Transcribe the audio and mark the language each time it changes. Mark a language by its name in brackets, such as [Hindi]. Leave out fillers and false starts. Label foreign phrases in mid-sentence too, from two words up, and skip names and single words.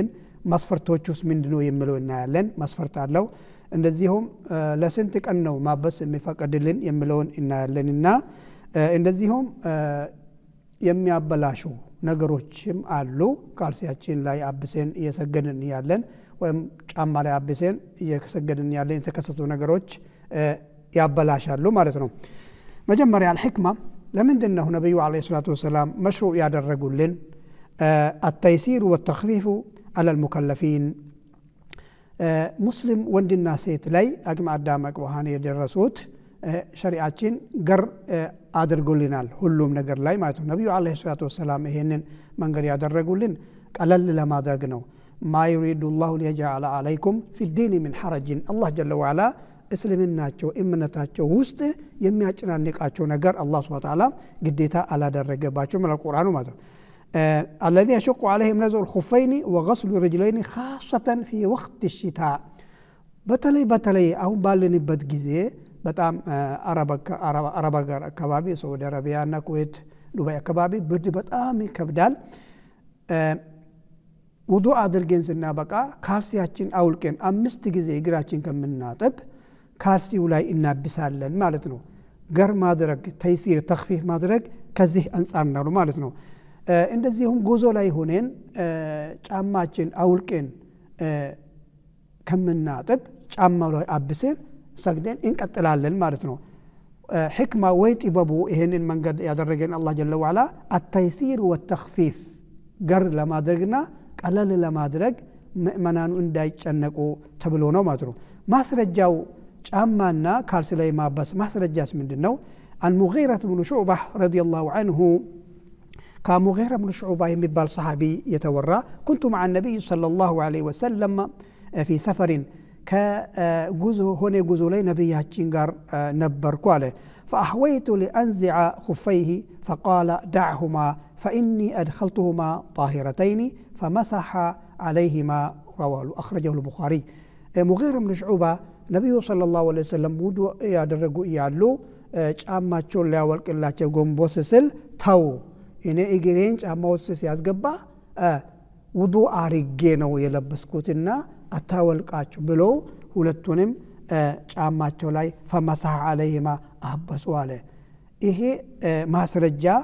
[Amharic] መስፈርቶቹስ ምንድነው የሚለው እናያለን። መስፈርት አለው። እንደዚሁም ለስንት ቀን ነው ማበስ የሚፈቀድልን የሚለውን እናያለንና እንደዚሁም የሚያበላሹ ነገሮችም አሉ። ካልሲያችን ላይ አብሰን እየሰገድን ያለን ወይም ጫማ ላይ አብሰን እየሰገድን ያለን የተከሰቱ ነገሮች ያበላሻሉ ማለት ነው። መጀመሪያ አልሕክማ ለምንድነው ነብዩ [Arabic] عليه الصلاة والسلام [Amharic] መሽሩዕ ያደረጉልን? [Arabic] التيسير والتخفيف على المكلفين። [Amharic] ሙስሊም ወንድና ሴት ላይ አቅመ አዳም አቅመ የደረሱት ሸሪዓችን ገር አድርጎልናል ሁሉም ነገር ላይ ማለት ነው። ነብዩ [Arabic] عليه الصلاة والسلام [Amharic] ይሄንን መንገድ ያደረጉልን ቀለል ለማድረግ ነው። [Arabic] ما يريد الله ليجعل عليكم في الدين من حرج። [Amharic] አላህ [Arabic] جل وعلا [Amharic] እስልምናቸው እምነታቸው ውስጥ የሚያጨናንቃቸው ነገር አላህ [Arabic] سبحانه وتعالى [Amharic] ግዴታ አላደረገባቸው ማለት ቁርአኑ ማለት ነው። [Arabic] الذي يشق عليهم نزع الخفين وغسل الرجلين خاصة في وقت الشتاء። [Amharic] በተለይ አሁን ባለንበት ጊዜ በጣም አረብ ሀገር አካባቢ ሳዑዲ አረቢያና ኩዌት ዱባይ አካባቢ ብርድ በጣም ይከብዳል። ውዱእ አድርገን ስናበቃ ካልሲያችን አውልቀን 5 ጊዜ እግራችን ከምናጠብ ካልሲው ላይ እናብሳለን ማለት ነው። ገር ማድረግ [Arabic] تيسير تخفيف [Amharic] ማድረግ ከዚህ አንፃር ነው ማለት ነው። እንደዚሁም ጉዞ ላይ ሆነን ጫማችን አውልቀን ከምናጥብ ጫማው ላይ አብሰን ሰግደን እንቀጥላለን ማለት ነው። ሕክማ ወይ ጥበቡ ይሄንን መንገድ ያደረገን አላህ [Arabic] جل وعلا التيسير والتخفيف [Amharic] ገር ለማድረግና ቀለል ለማድረግ ምእመናኑ እንዳይጨነቁ ተብሎ ነው ማለት ነው። ማስረጃው ጫማና ካልሲ ላይ ማበስ ማስረጃስ ምንድነው? [Arabic] المغيرة بن شعبة رضي الله عنه كمغيرة بن شعبة [Amharic] የሚባል ሰሃቢ የተወራ [Arabic] كنت مع النبي صلى الله عليه وسلم في سفر [Amharic] ከጉዞ ሆነ ጉዞ ላይ ነብያችን ጋር ነበርኩ አለ። [Arabic] فأحويت لأنزع خفيه فقال دعهما فإني أدخلتهما طاهرتين فمسح عليهما رواه أخرجه البخاري። مغيرة بن [Amharic] شعبة ነብዩ [Arabic] صلى الله عليه وسلم [Amharic] ውዱእ ያደረጉ እያሉ ጫማቸውን ሊያወልቅላቸው ጎንበስ ሲል ተው እኔ እግሬን ጫማ ውስጥ ሲያስገባ ውዱእ አርጌ ነው የለበስኩትና አታወልቃችሁ ብሎ ሁለቱንም ጫማቸው ላይ [Arabic] فمسح عليهما [Amharic] አበሱ አለ። ይሄ ማስረጃ